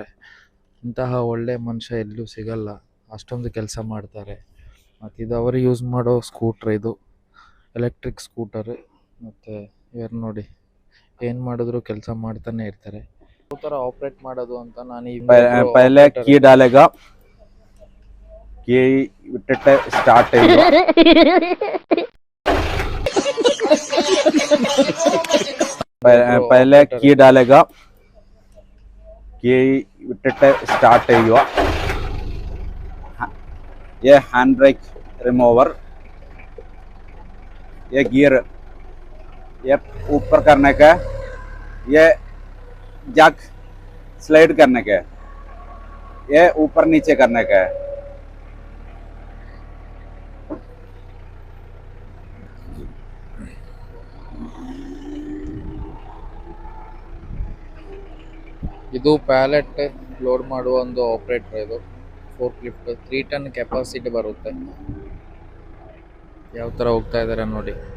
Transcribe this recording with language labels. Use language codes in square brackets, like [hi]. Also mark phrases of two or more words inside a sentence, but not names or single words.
[kn] ಇಂತಹ ಒಳ್ಳೆ ಮನುಷ್ಯ ಎಲ್ಲೂ ಸಿಗಲ್ಲ. ಅಷ್ಟೊಂದು ಕೆಲಸ ಮಾಡ್ತಾರೆ. ಮತ್ತು ಇದು ಅವರು ಯೂಸ್ ಮಾಡೋ ಸ್ಕೂಟ್ರ್. ಇದು [en] electric scooter. [kn] ಮತ್ತು ಇವರು ನೋಡಿ ಏನು ಮಾಡಿದ್ರು ಕೆಲಸ ಮಾಡ್ತಾನೆ ಇರ್ತಾರೆ. ಯಾವ ಥರ ಆಪ್ರೇಟ್ ಮಾಡೋದು ಅಂತ ನಾನು [hi] पहले की डालेगा कि स्टार्ट पहले की डालेगा कि स्टार्ट ये [en] hand brake remover, [hi] ये गियर, ये ऊपर करने का, ये [en] jack slide [hi] करने का, ये ऊपर नीचे करने का है। [kn] ಇದು [en] pallet load [kn] ಮಾಡುವ ಒಂದು ಆಪ್ರೇಟರ್. ಇದು [en] fork lift [kn] 3 [en] ton capacity [kn] ಬರುತ್ತೆ. ಯಾವ ಥರ ಹೋಗ್ತಾ ಇದ್ದಾರೆ ನೋಡಿ.